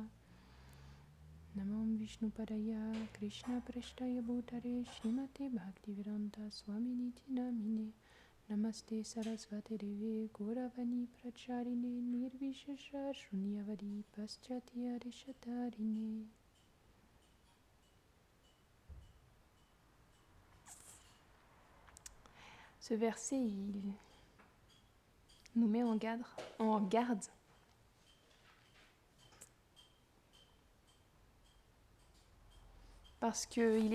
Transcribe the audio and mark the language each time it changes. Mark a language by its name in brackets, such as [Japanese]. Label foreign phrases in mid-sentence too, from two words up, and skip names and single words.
[Sanskrit] Namam Vishnu Padaya Krishna Prashtaya Bhutare Srimate Bhaktivedanta Swaminiti Namine. Namaste Sarasvate Deve Gauravani Pracharine Nirvishesha Shunyavadi Paschatya Rishatarine. [French] Ce verset, il nous met en garde parce qu'il